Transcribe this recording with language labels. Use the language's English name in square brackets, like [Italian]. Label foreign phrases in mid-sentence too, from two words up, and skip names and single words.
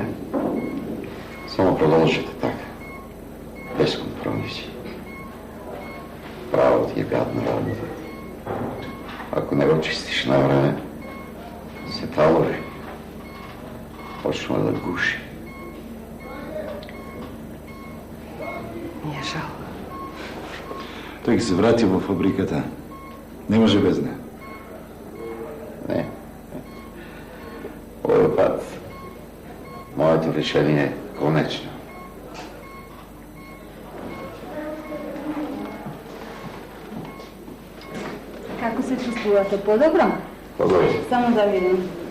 [Macedonian] Само продолжете така. Без компромиси. Право ти е гадна работа. Ако не го чистиш на време, се талори. Почва да гуши. [Croatian] Mi je žao. [Macedonian] Тој ќе се врати во фабриката. Не може без нея. Не. Овој пат моето решение е конечно. [Slovenian] Kako se čustvujete? Podobro? Podobro. [Croatian] Samo da vidim.